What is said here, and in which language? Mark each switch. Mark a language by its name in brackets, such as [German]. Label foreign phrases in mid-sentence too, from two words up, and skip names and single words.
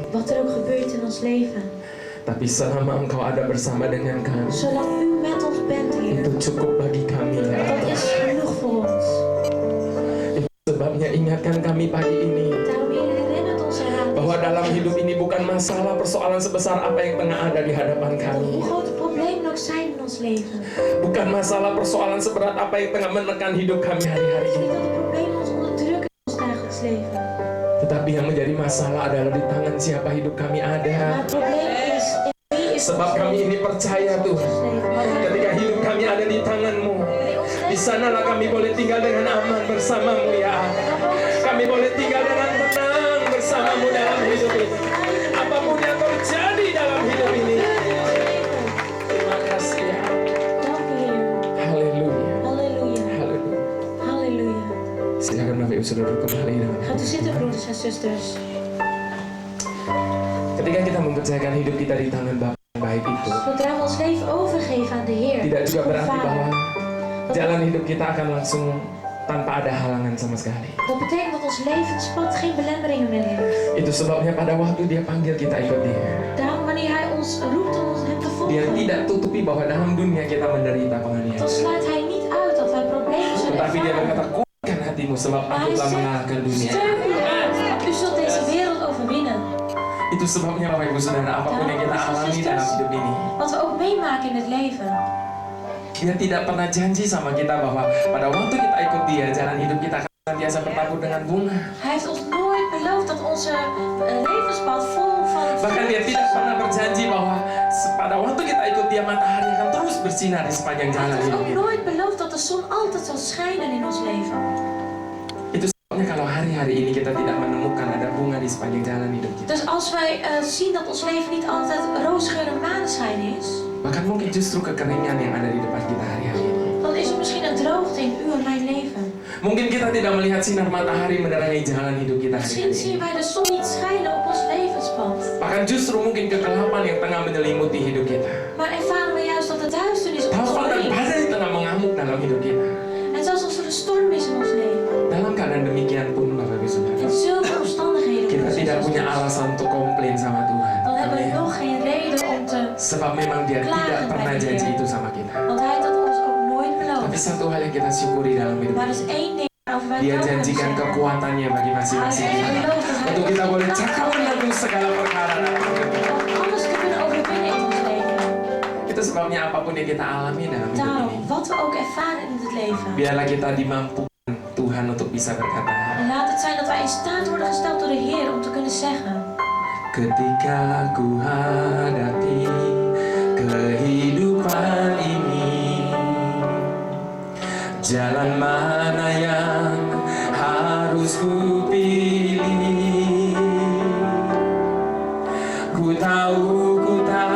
[Dutch] Wat er ook gebeurt in ons leven. [Indonesian] tapi selama Engkau ada bersama dengan kami, [Dutch] Zolang u met ons bent, Heer. [Indonesian] itu cukup bagi kami ya [Dutch] Dat [Indonesian] Allah. [Dutch] is genoeg voor ons. [Indonesian] Itu sebabnya ingatkan kami pagi ini [Dutch] Daarom, Heer, herinnert ons eraan. [Indonesian] bahwa dalam hidup ini bukan masalah persoalan sebesar apa yang tengah ada di hadapan [Dutch] Dat [Indonesian] kami, [Dutch] hoe groot de problemen ook zijn in ons leven. [Indonesian] bukan masalah persoalan seberat apa yang tengah menekan hidup kami hari-hari [Dutch] Het is [Indonesian] ini, [Dutch] niet dat de problemen ons onderdrukken in ons dagelijks leven. [Indonesian] tetapi yang menjadi masalah adalah di tangan siapa hidup kami [Dutch] Maar [Indonesian] ada. [Dutch] het probleem is, in wie is [Indonesian] Sebab kami ini percaya Tuhan, [Dutch] ons leven. Maar [Indonesian] ketika hidup kami ada di tangan-Mu, di sanalah kami boleh tinggal dengan aman bersama-Mu ya Allah. Kami boleh tinggal dengan tenang bersama-Mu dalam hidup ini. Apapun yang terjadi dalam hidup ini. Terima kasih ya. [Dutch] dank u, Heer. [Indonesian] Haleluya. [Dutch] Halleluja. [Indonesian] Haleluya. [Dutch] Halleluja. [Indonesian] Silakan Bapak Ibu Saudara kembali dengan [Dutch] Gaat u zitten, broeders en zusters. [Indonesian] ketika kita mempercayakan hidup kita di tangan Bapa yang baik itu, [Dutch] Zodra we ons leven overgeven aan de Heer, [Indonesian] tidak juga [Dutch] onze [Indonesian] berarti bahwa [Dutch] Vader, [Indonesian] jalan hidup kita akan langsung tanpa ada halangan sama sekali. [Dutch] dat betekent dat ons levenspad geen belemmeringen meer heeft. [Indonesian] Itu sebabnya pada waktu Dia panggil kita ikut Dia, [Dutch] Daarom wanneer Hij ons roept om Hem te [Indonesian] Dia [Dutch] volgen, [Indonesian] tidak tutupi bahwa dalam dunia kita menderita penganiayaan. [Dutch] dan sluit Hij niet uit dat wij problemen zullen [Indonesian] Tetapi Dia [Dutch] ervaren. [Indonesian] berkata, kuatkan hatimu sebab [Dutch] Maar [Indonesian] aku [Dutch] Hij [Indonesian] telah [Dutch] zegt, [Indonesian] mengalahkan dunia. [Dutch] steun uw hart, want u zult deze wereld overwinnen. [Indonesian] Itu sebabnya Bapak Ibu Saudara, apapun yang kita alami dalam hidup ini, [Dutch] Wat we ook meemaken in het leven. [Indonesian] Dia tidak pernah janji sama kita bahwa pada waktu kita ikut Dia, jalan hidup kita akan senantiasa bertabur dengan bunga. [Dutch] Hij heeft ons nooit beloofd dat onze levenspad vol van [Indonesian] Bahkan Dia tidak pernah berjanji bahwa pada waktu kita ikut Dia, matahari akan terus bersinar di sepanjang [Dutch] Hij [Indonesian] jalan [Dutch] heeft ons [Indonesian] hidup [Dutch] ook [Indonesian] kita. [Dutch] nooit beloofd dat de zon altijd zal schijnen in ons leven. [Indonesian] Itu sebabnya kalau hari-hari ini kita tidak menemukan ada bunga di sepanjang jalan hidup kita, [Dutch] Dus als wij zien dat ons leven niet altijd roosgeur en maneschijn is, [Indonesian] bahkan mungkin justru kekeringan yang ada di depan kita hari-hari ini. [Dutch] dan is er misschien een droogte in uw en mijn leven. [Indonesian] Mungkin kita tidak melihat sinar matahari menerangi jalan hidup kita [Dutch] Misschien [Indonesian] hari-hari [Dutch] zien [Indonesian] ini. [Dutch] wij de zon niet schijnen op ons levenspad. [Indonesian] Bahkan justru mungkin kegelapan yang tengah menyelimuti hidup kita. [Dutch] Maar ervaren we juist dat de duisternis op ons [Indonesian] Taufan dan [Dutch] omringt. [Indonesian] badai tengah mengamuk dalam hidup kita. [Dutch] En zelfs als er een storm is in ons leven. [Indonesian] Dalam keadaan demikian pun Bapak Ibu Saudara, [Dutch] In zulke omstandigheden, [Indonesian] kita [Dutch] broeders en [Indonesian] tidak punya [Dutch] zusters, [Indonesian] alasan untuk komplain sama Tuhan. [Dutch] dan hebben we [Indonesian] Amin. [Dutch] nog geen reden om te... [Indonesian] Sebab memang Dia tidak pernah janji itu sama kita. [Dutch] Want Hij heeft dat ons ook nooit [Indonesian] Tapi [Dutch] beloofd. [Indonesian] satu hal yang kita syukuri dalam hidup [Dutch] Maar er [Indonesian] ini, [Dutch] is één ding waarover wij [Indonesian] Dia [Dutch] trouw kunnen [Indonesian] janjikan [Dutch] zeggen. [Indonesian] kekuatannya bagi masing-masing [Dutch] Hij [Indonesian] kita. [Dutch] belooft dat Hij [Indonesian] Untuk kita [Dutch] ons [Indonesian] boleh [Dutch] kracht [Indonesian] cakap [Dutch] zal geven [Indonesian] menanggung segala perkara dalam hidup kita. [Dutch] om alles te kunnen overwinnen in ons leven. [Indonesian] Itu sebabnya apapun yang kita alami dalam hidup [Dutch] Daarom, [Indonesian] ini, [Dutch] wat we ook ervaren in het leven. [Indonesian] biarlah kita dimampukan Tuhan untuk bisa berkata, [Dutch] En laat het zijn dat wij in staat worden gesteld door de Heer om te kunnen zeggen. [Indonesian] ketika ku hadapi kehidupan ini, jalan mana yang harus ku pilih? Ku tahu